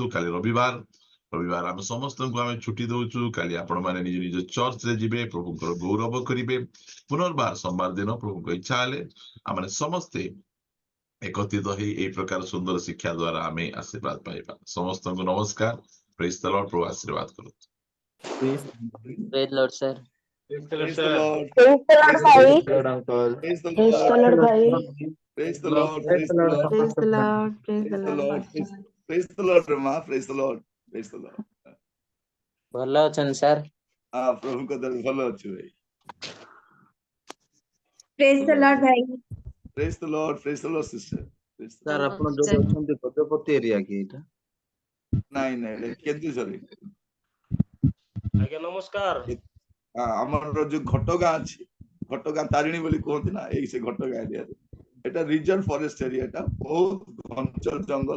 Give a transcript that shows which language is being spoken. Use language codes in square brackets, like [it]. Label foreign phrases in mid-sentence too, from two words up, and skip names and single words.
[or] କାଲି ରବିବାର ଆମେ ସମସ୍ତଙ୍କୁ ଆମେ ଛୁଟି ଦଉଛୁ। କାଲି ଆପଣ ମାନେ ନିଜ ନିଜ ଚର୍ଚ୍ଚରେ ଯିବେ, ପ୍ରଭୁଙ୍କର ଗୌରବ କରିବେ। ପୁନର୍ବାର ସୋମବାର ଦିନ ପ୍ରଭୁଙ୍କ ଇଚ୍ଛା ହେଲେ ଆମେ ସମସ୍ତେ ଏକତ୍ରିତ ହେଇ ଏଇ ପ୍ରକାର ସୁନ୍ଦର ଶିକ୍ଷା ଦ୍ୱାରା ଆମେ ଆଶୀର୍ବାଦ ପାଇବା। ସମସ୍ତଙ୍କୁ ନମସ୍କାର। [en] praise the Lord. [or] ପ୍ରଭୁ ଆଶୀର୍ବାଦ କରନ୍ତୁ। [en] Praise Lord, sir. Praise the Lord. Praise the Lord, Praise the bhai. Lord. Lord, uncle. Praise the Praise the Lord. Lord, bhai. Praise the Lord. Praise the Lord. Praise the Lord. Praise Praise the the Lord. Lord. Praise the Lord, Rama. Praise the Lord. Praise the Lord. [or] ଭଲ ଅଛନ୍ତି ସାର୍? ପ୍ରଭୁଙ୍କ ଦୟାରୁ ଭଲ ଅଛୁ ଭାଇ। [en] Praise the Lord, bhai. Praise the Lord. Praise the Lord, sister. Praise the ସାର୍ Lord. [or] ଆପଣ ଯୋଉଠି ଅଛନ୍ତି ଗଜପତି ଏରିଆ କି ଏଇଟା? ନାଇଁ ନାଇଁ କେନ୍ଦୁଝର। ଆଜ୍ଞା ନମସ୍କାର। ଆମର ଯୋଉ ଘଟଗାଁ ଅଛି, ଘଟଗାଁ ତାରିଣୀ ବୋଲି କୁହନ୍ତି ନା, ଏଇ ସେ ଘଟଗାଁ ଏରିଆରେ ଏଟା ରିଜର୍ଭ ଫରେଷ୍ଟ ଏରିଆ। ଏଟା ବହୁତ ଘଞ୍ଚ ଜଙ୍ଗଲ।